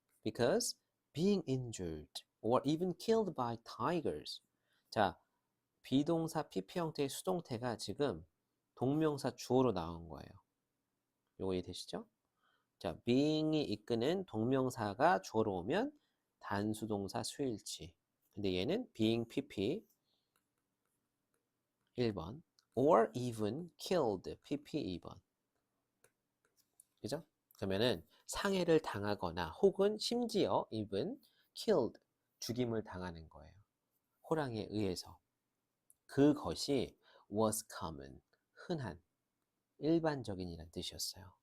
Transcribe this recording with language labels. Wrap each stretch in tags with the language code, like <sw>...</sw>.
<en>Because being injured or even killed by tigers.</en> <ko>자, 비동사 PP 형태의 수동태가 지금 동명사 주어로 나온 거예요. 요거 이해되시죠? 자, being이 이끄는 동명사가 주어로 오면 단수동사 수일치. 근데 얘는 being PP 1번 or even killed PP 2번. 그죠? 그러면은 상해를 당하거나 혹은 심지어</ko> <en>even killed,</en> <ko>죽임을 당하는 거예요. 호랑이에 의해서. 그것이</ko> <en>was common,</en> <ko>흔한, 일반적인이란 뜻이었어요.</ko>